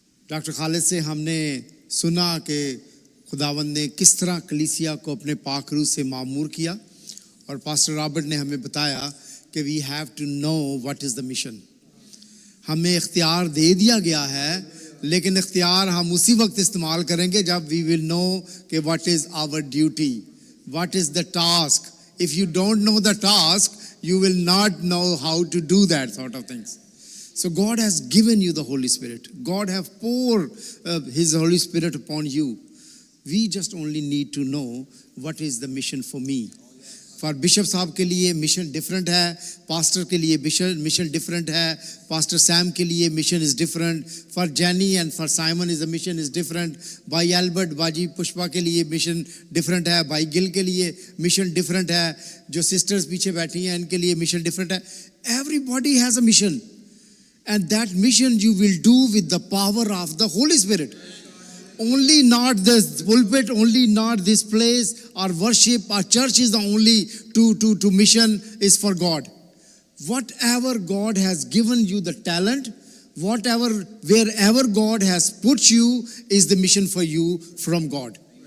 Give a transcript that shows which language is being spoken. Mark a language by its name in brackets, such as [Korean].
[Hindi] Doctor Khalid से हमने सुना कि खुदावंद ने किस तरह कलीसिया को अपने पाक रूह से मामूर किया, और पास्टर रॉबर्ट ने हमें बताया कि [English] We have to know what is the mission. [Hindi] हमें इख्तियार दे दिया गया है, लेकिन इख्तियार हम उसी वक्त इस्तेमाल करेंगे जब [English] we will know [Hindi] कि [English] What is our duty, what is the task. If you don't know the task, you will not know how to do that sort of things. So God has given you the Holy Spirit. God have poured His Holy Spirit upon you. We just only need to know what is the mission for me. [Hindi] For Bishop साहब के लिए mission different है, pastor के लिए mission different है, pastor Sam के लिए [English] mission is different, for Jenny and for Simon is the mission is different, [Hindi] by Albert बाजी पुष्पा के लिए मिशन डिफरेंट है, बाई गिल के लिए मिशन डिफरेंट है, जो सिस्टर्स पीछे बैठी हैं इनके लिए मिशन डिफरेंट है। [English] Everybody has a mission, and that mission you will do with the power of the Holy Spirit. Only not this pulpit, only not this place, our worship, our church is the only to mission is for God. Whatever God has given you the talent, wherever God has put you is the mission for you from God.